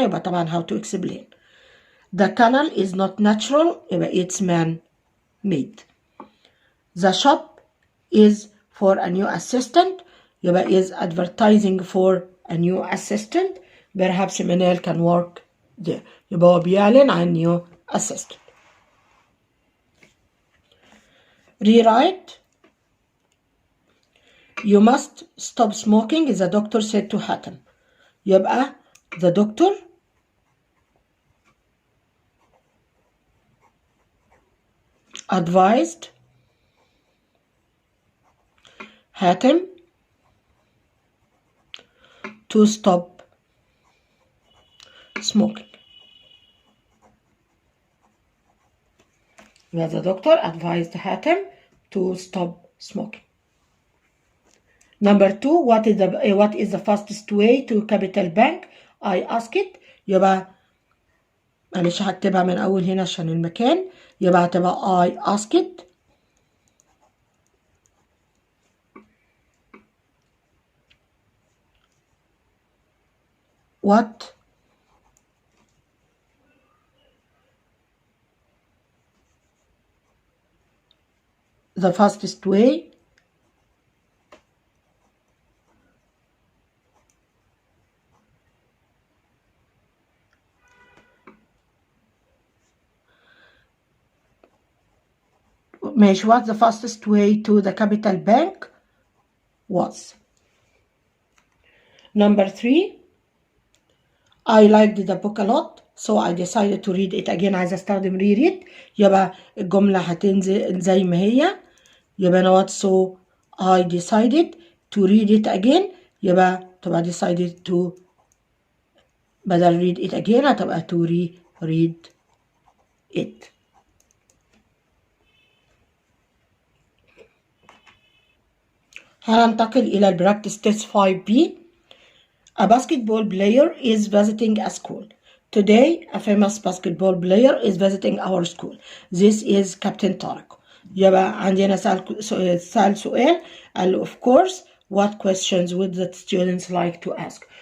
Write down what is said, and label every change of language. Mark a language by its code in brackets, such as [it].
[ar] يبقى طبعا [en] how to explain. The canal is not natural. [ar] يبقى [en] it's man made. The shop is for a new assistant. [ar] يبقى [en] is advertising for a new assistant. Perhaps Manel can work there. [ar] يبقى هو بيعلن عن [en] new assistant. rewrite you must stop smoking the doctor said to حاتم. [ar] يبقى [en] the doctor advised حاتم to stop smoking. The doctor advised حاتم to stop smoking. Number 2, what is the fastest way to Capital Bank? I asked. [ar] يبقى معلش هكتبها من أول هنا عشان المكان. يبقى هتبقى [en] I asked what the fastest way [ar] ماشي [en] what the fastest way to the Capital Bank was. Number 3, I liked the book a lot so I decided to read it again. [ar] عايزة استخدم reread. يبقى الجملة هتنزل زي ما هي. يبقى أنا [en] what so I decided to read it again. [ar] يبقى تبقى [en] decided to [ar] بدل [en] read it again [ar] هتبقى [en] to read it. [ar] هننتقل إلى البراكتس تيست 5B. [en] A basketball player is visiting a school. Today, a famous basketball player is visiting our school. This is Captain طارق. [ar] يبقى عندنا سؤال قال [en] of course what questions would the students like to ask.